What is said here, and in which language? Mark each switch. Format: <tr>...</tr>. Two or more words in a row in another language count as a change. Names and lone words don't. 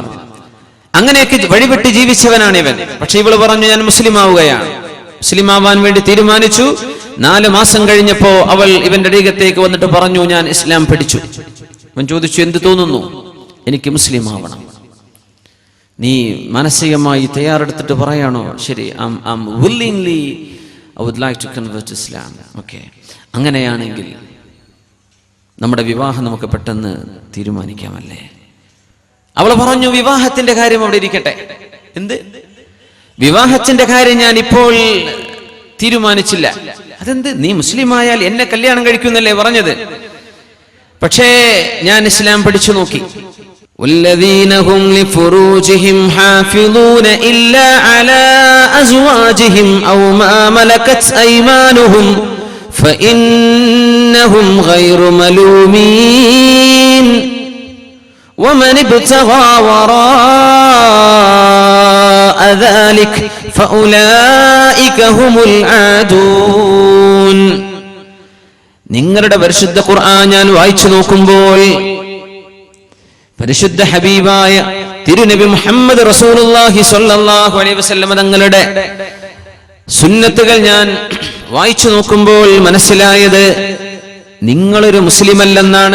<ml>അങ്ങനെയൊക്കെ വഴിപെട്ട് ജീവിച്ചവനാണ് ഇവൻ. പക്ഷെ ഇവള് പറഞ്ഞു, ഞാൻ മുസ്ലിം ആവുകയാണ്. മുസ്ലിം ആവാൻ വേണ്ടി തീരുമാനിച്ചു. 4 മാസം കഴിഞ്ഞപ്പോ അവൾ ഇവന്റെ അരികത്തേക്ക് വന്നിട്ട് പറഞ്ഞു, ഞാൻ ഇസ്ലാം പഠിച്ചു. അവൻ ചോദിച്ചു, എന്ത് തോന്നുന്നു? എനിക്ക് മുസ്ലിം ആവണം. നീ മാനസികമായി തയ്യാറെടുത്തിട്ട് പറയാണോ? ശരി,</ml> <en>willingly I would like to convert to Islam.</en> <ml>ഓക്കെ, അങ്ങനെയാണെങ്കിൽ നമ്മുടെ വിവാഹം നമുക്ക് പെട്ടെന്ന് തീരുമാനിക്കാമല്ലേ? അവൾ പറഞ്ഞു, വിവാഹത്തിന്റെ കാര്യം അവിടെ ഇരിക്കട്ടെ. എന്ത് വിവാഹത്തിന്റെ കാര്യം ഞാൻ ഇപ്പോൾ തീരുമാനിച്ചില്ല. അതെന്ത്? നീ മുസ്ലിം ആയാൽ എന്നെ കല്യാണം കഴിക്കുന്നല്ലേ പറഞ്ഞത്? പക്ഷേ ഞാൻ ഇസ്ലാം പഠിച്ചു നോക്കി.</ml> <ar>والذين هم لفروجهم حافظون إلا على أزواجهم أو ما ملكت أيمانهم فإنهم غير ملومين ومن ابتغى وراء ذلك فأولئك هم العادون.</ar> <ml>നിങ്ങളുടെ പരിശുദ്ധ ഖുർആൻ ഞാൻ വായിച്ചു നോക്കുമ്പോൾ പരിശുദ്ധ ഹബീബായ തിരുനബി മുഹമ്മദ് റസൂലുള്ളാഹി</ml> <ar>صلى الله عليه وسلم</ar> <ml>തങ്ങളുടെ സുന്നത്തുകൾ ഞാൻ വായിച്ചു നോക്കുമ്പോൾ മനസ്സിലായത് നിങ്ങളൊരു മുസ്ലിം അല്ലെന്നാണ്.</ml>